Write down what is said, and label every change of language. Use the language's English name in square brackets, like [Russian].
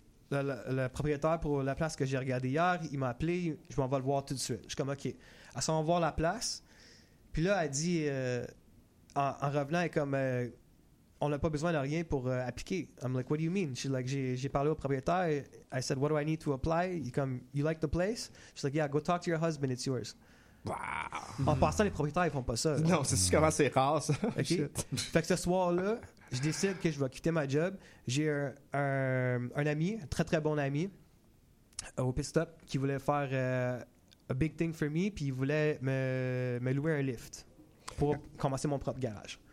[French] Le propriétaire pour la place que j'ai regardé hier, il m'a appelé, je m'en vais le voir tout de suite. Je suis comme, OK. Elle s'en va voir la place. Puis là, elle dit, en revenant, elle est comme, on n'a pas besoin de rien pour appliquer. [English] I'm like, what do you mean? She's like, [French] j'ai parlé au propriétaire. [English] I said, what do I need to apply? He's comme, you like the place? She's like, yeah, go talk to your husband, it's yours. Wow. [French] En passant, les propriétaires, ils font pas ça. Là. Non, c'est sûr comment c'est rare, ça. OK. Fait que ce soir-là, je décide que je vais quitter ma job. J'ai un ami, un très, très bon ami au Pit Stop qui voulait faire [English] a big thing for me, [French] puis il voulait me louer un lift pour commencer mon propre garage.